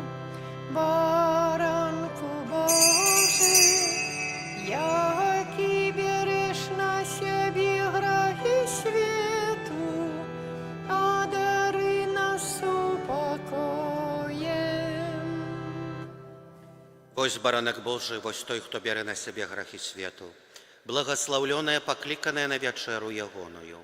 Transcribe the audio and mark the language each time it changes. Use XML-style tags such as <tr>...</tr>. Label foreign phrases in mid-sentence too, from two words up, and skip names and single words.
<pl>Baranku Boży, jaki bierzesz na siebie grzechy światu, a daruj nas upokojem.</pl> <be>Вось баранак Божий, вось той, хто бярэ на сябе грахі свету, благаслаўлёная, пакліканая на вячэру ягоную.</be>